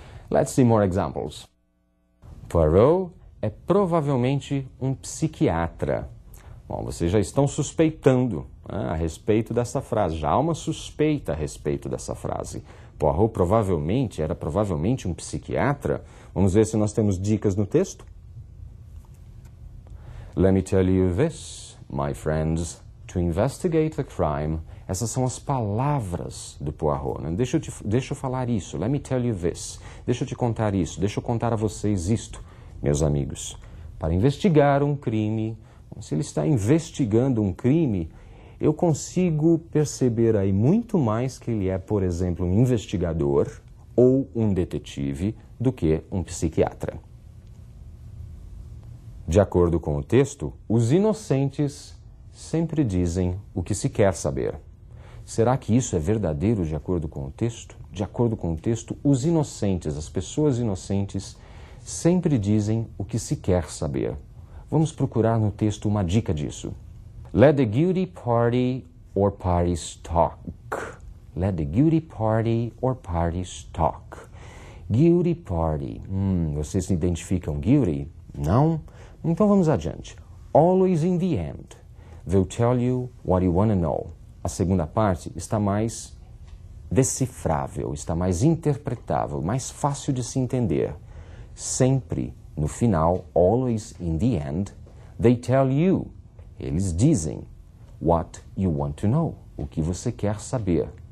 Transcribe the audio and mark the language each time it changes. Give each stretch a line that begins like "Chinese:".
English: Let's see more examples.
Portuguese: Poirot é provavelmente um psiquiatra. Bom, vocês já estão suspeitando, né, a respeito dessa frase. Já há uma suspeita a respeito dessa frase. Poirot era provavelmente um psiquiatra. Vamos ver se nós temos dicas no texto.
English: Let me tell you this, my friends, to investigate the crime.
Portuguese: Essas são as palavras do Poirot, né? Deixa eu falar isso.
English: Let me tell you this.
Portuguese: Deixa eu te contar isso. Deixa eu contar a vocês isto, meus amigos. Para investigar um crime, se ele está investigando um crime, eu consigo perceber aí muito mais que ele é, por exemplo, um investigador ou um detetive do que um psiquiatra. De acordo com o texto, os inocentes sempre dizem o que se quer saber. Será que isso é verdadeiro de acordo com o texto? De acordo com o texto, os inocentes, as pessoas inocentes, sempre dizem o que se quer saber. Vamos procurar no texto uma dica disso.
English: Let the guilty party or parties talk. Let the guilty party or parties talk. Guilty party.
Portuguese: Vocês se identificam guilty? Não? Então vamos adiante.
English: Always in the end, they'll tell you what you want to know.
Portuguese: A segunda parte está mais decifrável, está mais interpretável, mais fácil de se entender. Sempre, no final,
English: always in the end, they tell you,
Portuguese: eles dizem,
English: what you want to know,
Portuguese: o que você quer saber.